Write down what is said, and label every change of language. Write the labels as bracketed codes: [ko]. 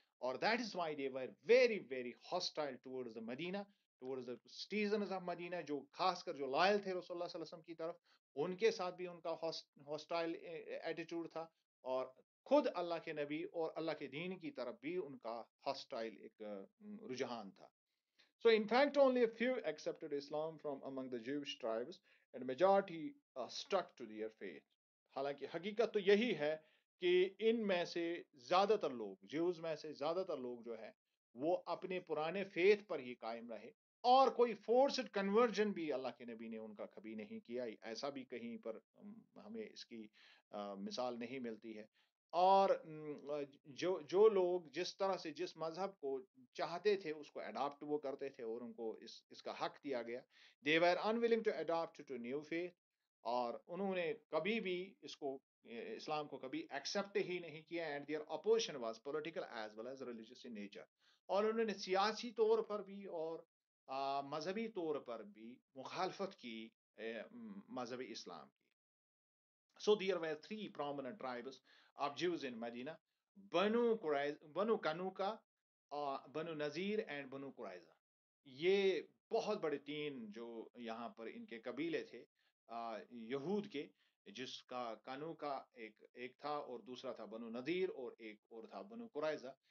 [ur] اور [en] that is why they were very very hostile towards the Medina, towards the citizens of Medina, [ur] جو خاص کر جو لائل تھے رسول اللہ صلی اللہ علیہ وسلم کی طرف، ان کے ساتھ بھی ان کا ہاسٹائل ایٹیٹیوڈ تھا، اور خود اللہ کے نبی اور اللہ کے دین کی طرف بھی ان کا ہاسٹائل ایک رجحان تھا. [en] So in fact only a few accepted Islam from among the Jewish tribes and majority stuck to their faith. [ur] حالانکہ حقیقت تو یہی ہے کہ ان میں سے زیادہ تر لوگ، جیوز میں سے زیادہ تر لوگ جو ہے وہ اپنے پرانے فیتھ پر ہی قائم رہے، اور کوئی فورسڈ کنورژن بھی اللہ کے نبی نے ان کا کبھی نہیں کیا. ایسا بھی کہیں پر ہمیں اس کی مثال نہیں ملتی ہے. اور جو لوگ جس طرح سے جس مذہب کو چاہتے تھے اس کو اڈاپٹ وہ کرتے تھے، اور ان کو اس کا حق دیا گیا. [en] they were unwilling to adapt to new faith. [ur] اور انہوں نے کبھی بھی اس کو اسلام کو کبھی ایکسپٹ ہی نہیں کیا. [en] And there opposition was political as well as religious in nature. [ur] اور انہوں نے سیاسی طور پر بھی اور مذہبی طور پر بھی مخالفت کی مذہبی اسلام کی. [en] So there were three prominent tribes of Jews in Medina: Banu Kanuka, Banu Nazir and Banu Quraiza. [ur] یہ بہت بڑے تین جو یہاں پر ان کے قبیلے تھے یہود کے، جس کا کانوکا ایک تھا، اور دوسرا تھا بنو نذیر، اور ایک اور تھا بنو قرائظہ.